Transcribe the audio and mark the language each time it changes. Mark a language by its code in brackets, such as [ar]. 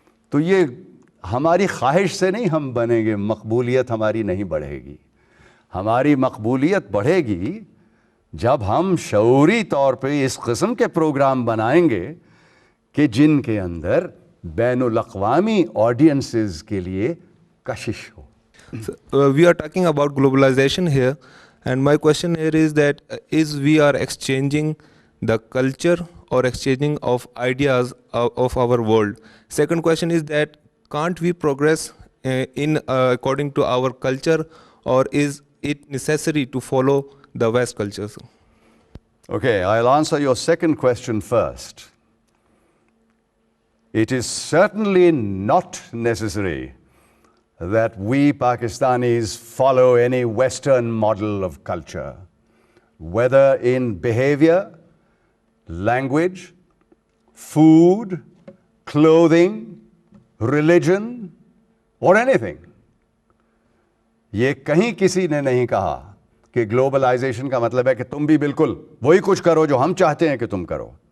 [ur] تو یہ ہماری خواہش سے نہیں ہم بنیں گے، مقبولیت ہماری نہیں بڑھے گی. ہماری مقبولیت بڑھے گی جب ہم شعوری طور پہ اس قسم کے پروگرام بنائیں گے کہ جن کے اندر بین الاقوامی آڈینسز کے لیے کشش ہو. [en] We are talking about globalization here, and my question here is that is we are exchanging the culture or exchanging of ideas of our world. Second question is that can't we progress in according to our culture, or is it necessary to follow the West cultures? Okay, I'll answer your second question first. It is certainly not necessary that we Pakistanis follow any Western model of culture, whether in behavior, language, food, clothing, religion, or anything. [ur] یہ کہیں کسی نے نہیں کہا کہ globalisation کا مطلب ہے کہ تم بھی بالکل وہی کچھ کرو جو ہم چاہتے ہیں کہ تم کرو.